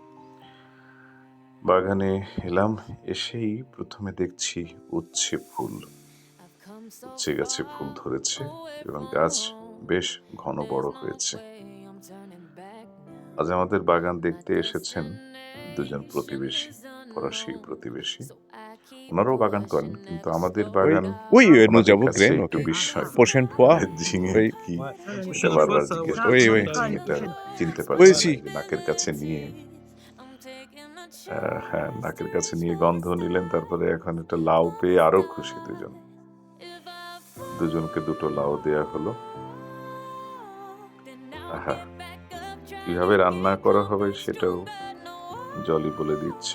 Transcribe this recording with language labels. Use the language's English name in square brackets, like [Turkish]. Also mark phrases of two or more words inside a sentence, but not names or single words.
[Bangla] বাগানে এলাম, এসেই প্রথমে দেখছি উচ্ছে ফুল। উচ্ছে গাছে ফুল ধরেছে এবং গাছ বেশ ঘন বড় হয়েছে। আজ আমাদের বাগান দেখতে এসেছেন দুজন প্রতিবেশী, ফরাসি প্রতিবেশী। ওনারাও বাগান করেন, কিন্তু আমাদের [French] Oui, [Bangla] বাগান [French] oui, nous [Bangla] আমাদের [French] avons [Bangla] কাছে [French] graine, [Bangla] একটু [French] ok. [Bangla] বিস্ময়। [French] Prochaine fois, [Bangla] ঝিঙে [French] oui, [Bangla] কি [French] Ouais, la [Bangla] এটা [French] prochaine [Bangla] বারবার [French] fois, ça [Bangla] জিজ্ঞেস [French] aura Oui, [Bangla] করছেন, [French] oui. [Bangla] ঝিঙেটা চিনতে [French] oui, [Bangla] পারছেন না, [French] si. [Bangla] যে নাকের কাছে নিয়ে হ্যাঁ, নাকের কাছে নিয়ে গন্ধ নিলেন, তারপরে এখন একটা লাউ পেয়ে আরো খুশি দুজন। দুজনকে দুটো লাউ দেয়া হলো। আহা, কিভাবে রান্না করা হবে সেটাও জলি বলে দিচ্ছে।